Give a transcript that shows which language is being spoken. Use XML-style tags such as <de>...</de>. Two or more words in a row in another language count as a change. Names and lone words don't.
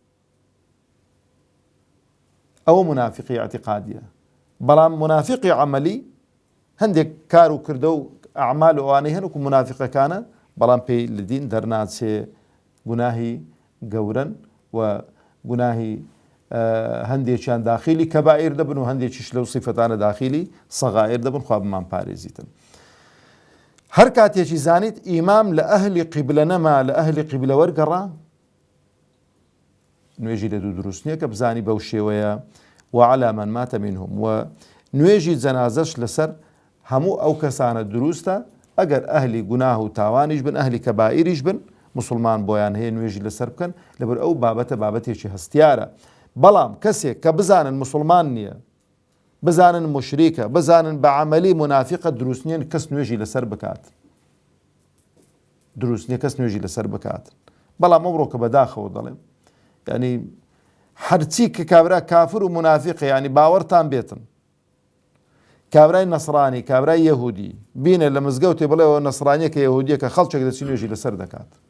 <ckb>ئەوە منافقی اعتقادیە بەڵام منافقی عەمەلی هەندێک کار و کردە و ئەعمال ئەوانەی هەن وەکو منافقەکانە بەڵام پێی لە دین دەرناچێ گوناهی گەورەن و گوناهی هەندێکیان داخیلی کەبائیر دەبن و هەندێکیش لەو صیفەتانە داخیلی سەغائیر دەبن خوا بمان پارێزیتن هەر کاتێکی زانیت ئیمام لە ئەهلی قیبلە نەما لە ئەهلی قیبلە وەرگەڕا نوێژی لە دوو دروست نییە کە بزانی بەو شێوەیە</ckb> <ar>وعلى من مات منهم</ar> <ckb>و نوێژی جەنازەش لەسەر هەموو ئەو کەسانە دروستە ئەگەر ئەهلی گوناه و تاوانیش بن ئەهلی کەبائیریش بن مسلمان بۆیان هەیە نوێژی لەسەر بکەن لەبەر ئەو بابەتە بابەتێکی هەستیارە بەڵام کەسێک کە بزانن مسلمان نییە بزانن مشریکە بزانن بە عەمەلی منافقە دروست نییە کەس نوێژی لەسەر بکات دروست نییە کەس نوێژی لەسەر بکات بەڵام ئەمڕۆ کە بەداخەوە دەڵێم يعني هەرچی کە کابرا کافر و منافقە ینی باوەڕتان بێتن کابرای نەسڕانی کابرای یەهودی بینە لە مزگەوتێ بڵێەوە نەسڕانیە کە یەهودیە کە خەڵکێک دەچی نوێژی لەسەر دەکات</ckb>